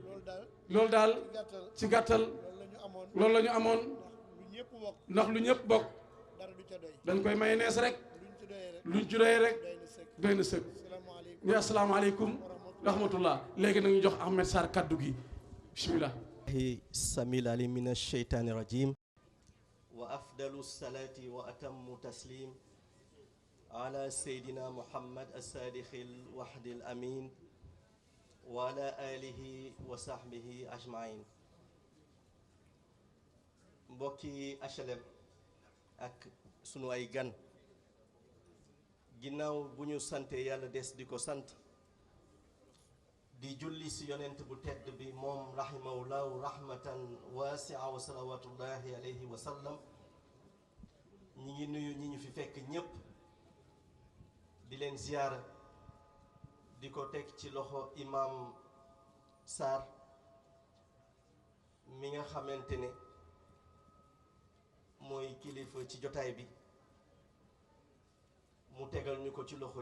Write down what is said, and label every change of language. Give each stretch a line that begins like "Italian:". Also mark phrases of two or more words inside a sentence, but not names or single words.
Wolof: loolu daal. loolu daal ci gàttal. ci gàttal. loolu la ñu amoon. loolu la ñu amoon. lu ñëpp bokk. ndax lu ñëpp bokk. dara du ca doy. dañ koy maye nees rek. luñ ci doyee rek. luñ ci doyee rek. doy na sëkk. doy na sëkk. salaamaaleykum. ni
Arabic: السلام عليكم رحمة الله
Wolof: léegi nag ñu jox Ahmed Sarr kaddu gi bismillah.
Arabic: السميع العليم من الشيطان الرجيم وأفضل الصلاة وأتم تسليم على سيدنا محمد الصادق الوحد الأمين وعلى آله وصحبه أجمعين
Wolof: mbokki HLM ak sunu ay gan ginnaaw bu ñu sante yàlla des di ko sant di julli si yonent bu tedd bi moom
Arabic: رحمه الله رحمة واسعة وصلوات الله عليه وسلم
Wolof: ñi ngi nuyu ñi ñu fi fekk ñépp di leen ziyaara di ko teg ci loxo imam Sarr mi nga xamante ne mooy kilifa ci jotaay bi mu tegal ñu ko ci loxo